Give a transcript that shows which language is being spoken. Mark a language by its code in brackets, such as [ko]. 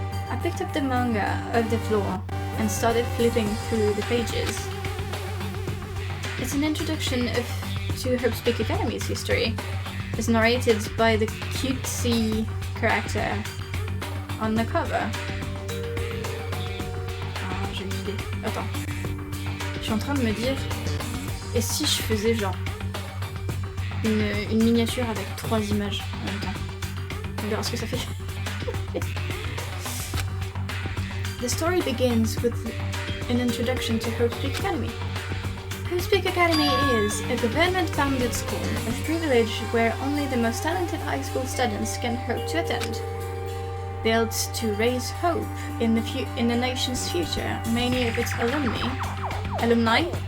[en] I picked up the manga off the floor and started flipping through the pages. It's an introduction to Hope's Peak Academy's history. It's narrated by the cutesy character on the cover. [fr] Ah, j'ai une idée. Attends. Je suis en train de me dire, et si je faisais genre une miniature avec 3 images en même temps? On verra ce que ça fait. [en] The story begins with an introduction to Hope's Peak Academy. Hope's Peak Academy is a government-founded school of privilege where only the most talented high school students can hope to attend. Built to raise hope in the nation's future, many of its alumni?